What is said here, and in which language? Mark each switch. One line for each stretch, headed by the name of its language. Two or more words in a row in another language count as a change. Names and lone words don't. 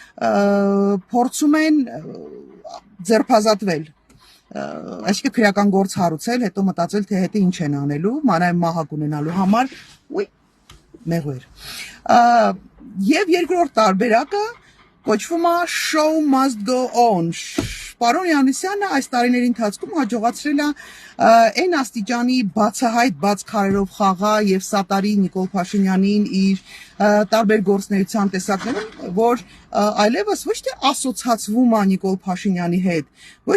Armenian: փորձում են ձերբազատվել, այսինքն քրեական գործ հարուցել, հետո մտածել, թե հետո ինչ են անելու, մանավանդ մահակ ունենալու համար, մեղվեր։ Եւ երկրորդ տարբերակը կոչվում է
English: show must go on։
Armenian: Պարոն Հովհաննիսյանը այս տարիների ընթացքում հաջողացրել է այն աստիճանի բացահայտ բաց քարերով խաղա եւ սատարի Նիկոլ Փաշինյանին իր տարբեր գործնեության տեսակներում, որ այլևս ոչ թե ասոցացվում է Նիկոլ Փաշինյանի հետ, ոչ